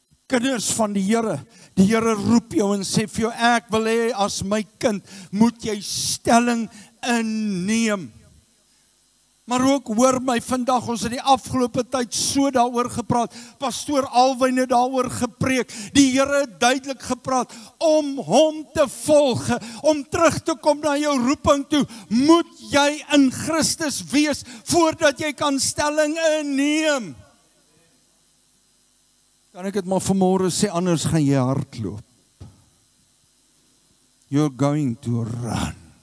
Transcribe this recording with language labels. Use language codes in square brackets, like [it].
[af] Kinders van die Here roep jou en sê vir jou, ek wil hê as my kind, moet jy stelling inneem. Maar ook hoor my vandag, ons het die afgelope tyd so daaroor gepraat. Pastoor Alwyn het daaroor gepreek. Die Here het duidelik gepraat om hom te volg, om terug te kom na jou roeping toe. Moet jy in Christus wees voordat jy kan stelling inneem. Kan ek dit maar vanmôre sê, anders gaan jy hardloop. [en] You're going to run.